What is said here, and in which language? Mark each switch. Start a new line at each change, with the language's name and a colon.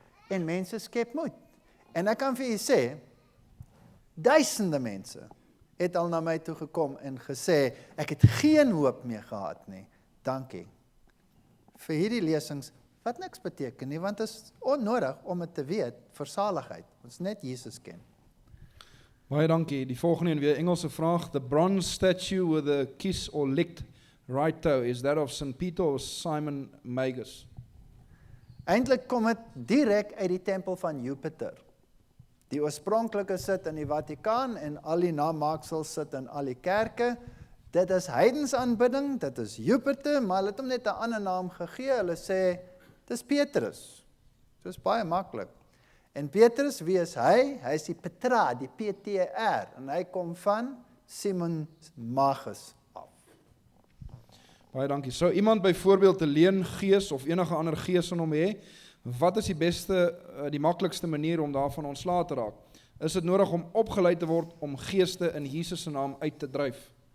Afrikaans: En mense skep moed. En ek kan vir julle sê, duisende mense het al na my toe gekom en gesê, ek het geen hoop meer gehad nie. Dankie. Vir hierdie lesings, wat niks beteken nie, want het is onnodig om het te weet, vir saligheid. Ons net Jesus ken. Baie dankie. Die volgende en weer Engelse vraag.
English: The bronze statue with a kiss or licked right toe, is that of St. Peter or Simon Magus?
Afrikaans: Eintlik kom dit direk uit die tempel van Jupiter. Die oorspronklike sit in die Vatikaan en al die namaaksels sit in al die kerke. Dit is heidensaanbidding, dit is Jupiter, maar hulle het hom net 'n ander naam gegee. Hulle sê, dis Petrus. Dit is baie maklik. En Petrus, wie is hy? Hy is die Petra, die PTR, en hy kom van Simon Magus af. Baie dankie. Sou iemand byvoorbeeld 'n leengees of enige ander gees in hom hê, wat is die beste, die maklikste manier om daarvan ontslae te raak? Is dit nodig om opgeleid te word om geeste in Jesus se naam uit te dryf?